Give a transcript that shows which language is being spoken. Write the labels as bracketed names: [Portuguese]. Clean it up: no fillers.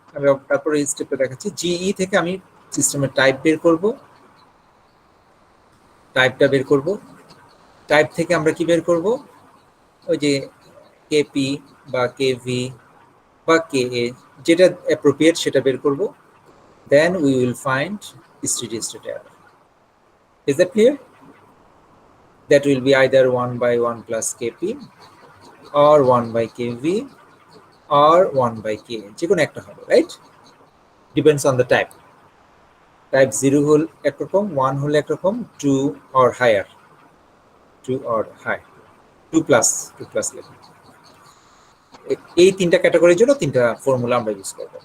[Bangla] আমি তারপরে এই স্টেপটা দেখাচ্ছি। জিই থেকে আমি সিস্টেমের টাইপ বের করব, টাইপটা বের করব। টাইপ থেকে আমরা কি বের করব? ওই যে কেপি বা কেভি বা কেএ, যেটা অ্যাপ্রোপ্রিয়েট সেটা বের করব। [English] Then we will find steady state error. Is that clear? That will be either 1/1 plus kp or 1/kv or 1/k, [Bangla] যে কোনো একটা হবে, [English] Right? Depends on the type. [Bangla] Type 0 হল একরকম, 1 হলে একরকম, 2 or higher, 2 or high, 2 plus লেখা। এই তিনটা ক্যাটাগরির জন্য তিনটা ফর্মুলা আমরা ইউজ করব।